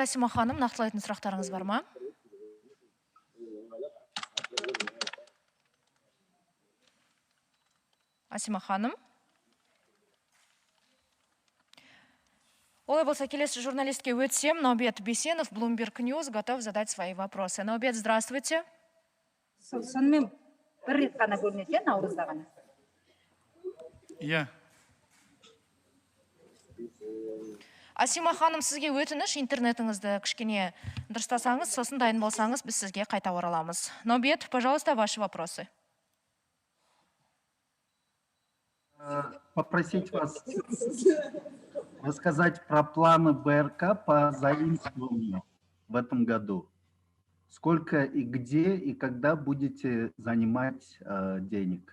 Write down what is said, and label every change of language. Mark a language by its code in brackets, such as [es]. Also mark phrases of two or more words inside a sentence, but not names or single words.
[kk] Асима ханым, нақтылайтын сұрақтарыңыз бар ма? Асима ханым. Олай болса, келесі журналистке өтсем. Наубет Бесенов, [ru] Bloomberg News, готов задать свои вопросы. Наубет, здравствуйте. [kk] Сонымен 1 рет қана бөлінеді, наурызда ғана? Иә. Асима ханым, сізге өтініш, интернетіңізді кішкене дұрыстасаңыз, сосын дайын болсаңыз, біз сізге қайта ораламыз. Наубет, [ru] пожалуйста, ваши вопросы. Попросить вас рассказать про планы БРК по заимствованию в этом году. Сколько и где, и когда будете занимать денег?